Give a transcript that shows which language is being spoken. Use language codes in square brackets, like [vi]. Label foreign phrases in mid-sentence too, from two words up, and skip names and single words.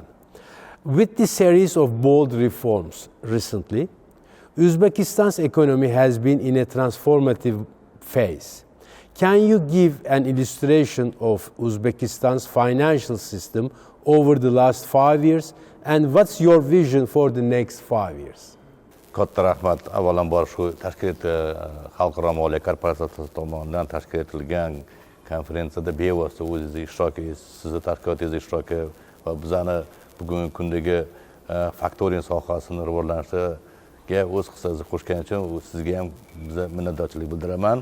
[en] With the series of bold reforms recently, Uzbekistan's economy has been in a transformative phase. Can you give an illustration of Uzbekistan's financial system over the last 5 years, and what's your vision for the next 5 years? [uz] Katta rahmat. Avvalambor shu tashkil xalqaro moliya korporatsiyasi tomonidan tashkil etilgan konferensiyada bevosita o'zingiz ishtirok etasiz, sizni tashkilotingiz ishtiroki va bizani bugungi kundagi faktoring sohasini rivojlanishiga o'z hissangizni qo'shgani uchun sizga ham minnatdorchilik bildiraman.